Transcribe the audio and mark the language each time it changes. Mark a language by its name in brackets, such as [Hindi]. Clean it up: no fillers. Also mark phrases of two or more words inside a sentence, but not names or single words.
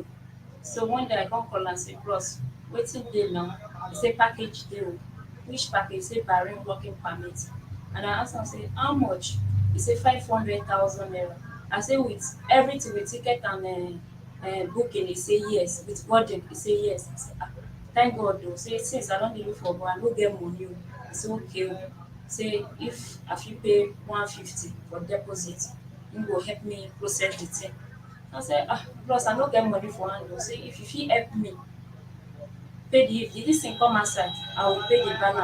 [Nigerian Pidgin] So one day I come call and say, bros, waiting day now. He say package deal. Which package? He say Bahrain working permit. And I ask am say how much? He say 500,000 naira. I say with everything with ticket and booking. He say yes. With boarding, he say yes. I say thank God o. Say since I don dey look for but I no get money o. He say okay o. Say if I fit pay 150 for deposit, him go help me process the thing. I say bros I no get money for hand o. Say if you fit help me pay the dis thing come outside, I will pay the balance.